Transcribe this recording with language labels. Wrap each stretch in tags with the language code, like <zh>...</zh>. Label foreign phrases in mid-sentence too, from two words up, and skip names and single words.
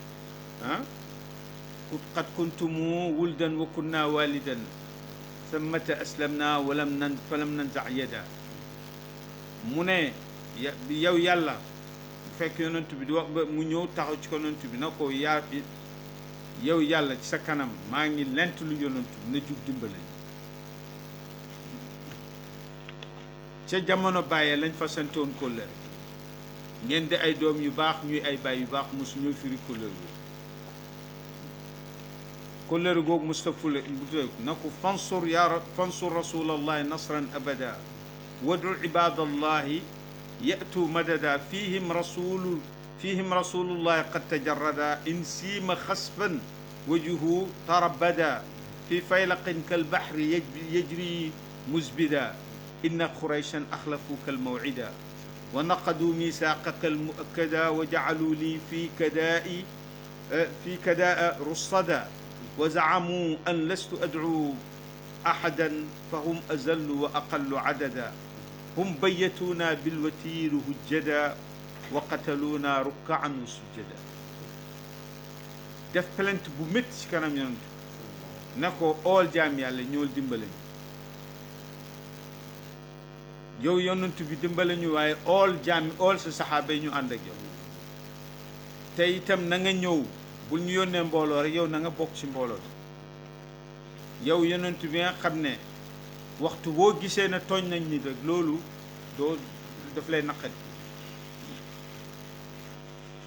<ar>قد كنتم ولدا وكنا والدا ثمت أسلمنا فلم ننزع يدا</ar> <wo>mu ne yow yàlla fekk yonent bi di wax ba mu ñëw taxaw ci ko yonent bi na ko yow yàlla ci sa kanam maa ngi lent lu yonent bi na jug dimbale ca jamono bàyyee lañ fa santoon kóllëre ngeen di ay doom yu baax ñuy ay baay yu baax mosu ñoo firi kóllëre googu mustafule na ko</wo> <ar>فانصر رسول الله نصرا أبدا وادع عباد الله يأتوا مددا فيهم رسول الله قد تجردا إن سيم خسفا وجهه تربدا في فيلق كالبحر يجري مزبدا إن قريشا أخلفوك الموعدا ونقضوا ميثاقك المؤكدا وجعلوا لي في كداء رصدا وزعموا أن لست أدعو أحدا فهم أذل وأقل عددا هم بيتونا بالوتير هجدا وقتلونا ركعا وسجدا</ar> <wo>def plainte bu métti ci kanam yonent ne ko ool jaam yàlla ñool dimbale ñu yow yonent bi dimbale ñu waaye ool sa saxaaba yi ñu ànd ak yow te itam na nga ñëw bul ñu yónnee mbooloo rek yow na nga bokk ci mbooloo yow yonent bi nga xam ne waxtu boo gisee ne tooñ nañ ni rek loolu daf lay naqari</wo>